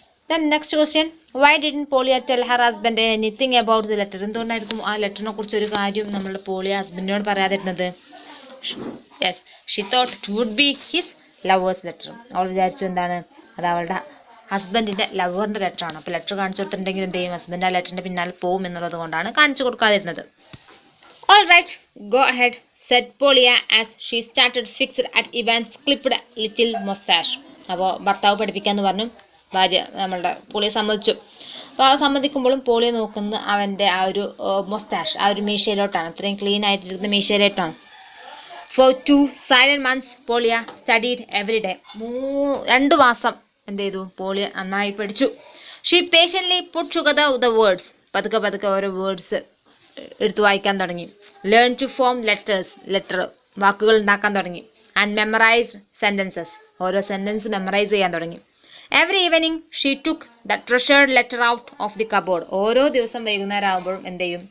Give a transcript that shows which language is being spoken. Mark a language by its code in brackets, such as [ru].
[en] then next question, why didn't Polia tell her husband anything about the letter, [ml] എന്തുകൊണ്ടായിരിക്കും ആ ലെറ്ററിനെ കുറിച്ച് ഒരു കാര്യം നമ്മൾ പോളിയ ഹസ്ബൻഡിനോട് പറയാതിരുന്നത്? [en] yes, she thought it would be his lover's letter, [ml] അവൾ വിചാരിച്ചു എന്താണ്, അത് അവളുടെ ഹസ്ബൻഡിൻ്റെ ലവറിൻ്റെ ലെറ്ററാണ്. അപ്പോൾ ലെറ്റർ കാണിച്ചു കൊടുത്തിട്ടുണ്ടെങ്കിൽ എന്ത് ചെയ്യും? ഹസ്ബൻഡ് ആ ലെറ്ററിൻ്റെ പിന്നാലെ പോവും എന്നുള്ളത് കൊണ്ടാണ് കാണിച്ചു കൊടുക്കാതിരുന്നത്. [en] All right, go ahead, said Polia as she started fixed at Ivan's clipped little mustache. [ml] അപ്പോൾ ഭർത്താവ് പഠിപ്പിക്കാമെന്ന് പറഞ്ഞു. ഭാര്യ നമ്മളുടെ പോളിയെ സമ്മതിച്ചു. അപ്പോൾ ആ സമ്മതിക്കുമ്പോഴും പോളിയെ നോക്കുന്നത് അവൻ്റെ ആ ഒരു മൊസ്റ്റാഷ്, ആ ഒരു മീശയിലോട്ടാണ്, അത്രയും ക്ലീൻ ആയിട്ടിരിക്കുന്ന മീശയിലോട്ടാണ്. [en] For 2 silent months, Polia studied every day. [ml] 2 മാസം എന്ത് ചെയ്തു? പോളിയ നന്നായി പഠിച്ചു. [en] She patiently put together the words. [ml] പതുക്കെ ഓരോ വേർഡ്സ് എടുത്തു വായിക്കാൻ തുടങ്ങി. [en] learn to form letter, [ml] വാക്കുകൾ ഉണ്ടാക്കാൻ തുടങ്ങി. [en] and memorised sentences, [ml] ഓരോ സെൻറ്റൻസ് മെമ്മറൈസ് ചെയ്യാൻ തുടങ്ങി. [en] every evening she took the treasured letter out of the cupboard, [ml] ഓരോ ദിവസം വൈകുന്നേരം ആകുമ്പോഴും എന്ത് ചെയ്യും?